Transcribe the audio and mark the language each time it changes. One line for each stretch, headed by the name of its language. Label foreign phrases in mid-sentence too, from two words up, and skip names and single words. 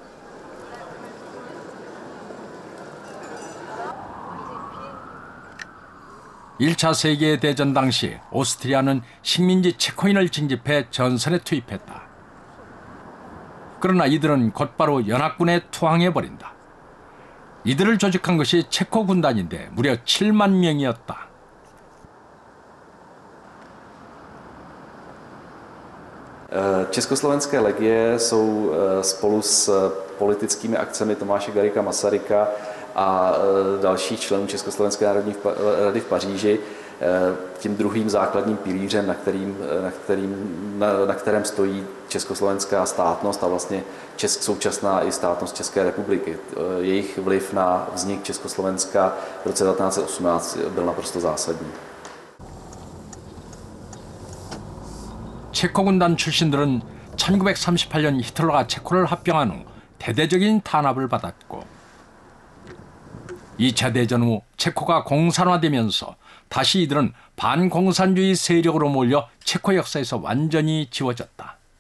Korean: (1차 세계대전) 당시 오스트리아는 식민지 체코인을 징집해 전선에 투입했다. 그러나 이들은 곧바로 연합군에 투항해버린다. 이들을 조직한 것이 체코 군단인데 무려 7만 명이었다.
Czech: Československé legie jsou spolu s politickými akcemi Tomáše Garrigua Masaryka a dalších členů Československé národní rady v Paříži tím druhým základním pilířem, na kterém stojí československá státnost a vlastně současná i státnost České republiky. Jejich vliv na vznik Československa v roce 1918 byl naprosto zásadní.
Korean: 체코 군단 출신들은 1938년 히틀러가 체코를 합병한 후 대대적인 탄압을 받았고 2차 대전 후 체코가 공산화되면서 다시 이들은 반공산주의 세력으로 몰려 체코 역사에서 완전히 지워졌다.